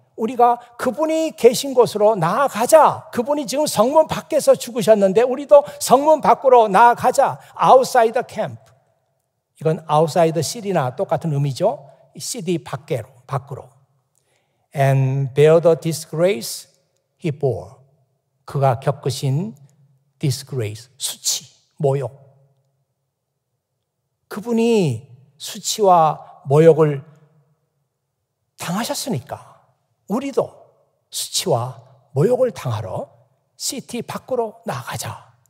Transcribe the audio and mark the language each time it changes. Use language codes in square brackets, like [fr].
[ko] 우리가 그분이 계신 곳으로 나아가자. 그분이 지금 성문 밖에서 죽으셨는데 우리도 성문 밖으로 나아가자. [en] Outside the camp. [ko] 이건 outside the city나 똑같은 의미죠. city 밖으로. [en] And bear the disgrace he bore. [ko] 그가 겪으신 disgrace, 수치, 모욕. 그분이 수치와 모욕을 당하셨으니까 우리도 수치와 모욕을 당하러 시티 밖으로 나가자.